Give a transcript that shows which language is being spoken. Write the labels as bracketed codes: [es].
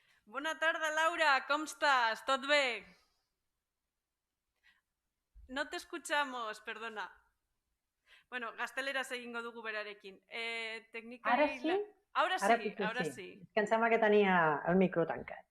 [ca] Bona tarda, Laura, com estàs? Tot bé? [es] No te escuchamos, perdona. [eu] Bueno, gazteleraz egingo dugu berarekin. [ca] Ara sí? Ara sí. És que em sembla que tenia el micro tancat.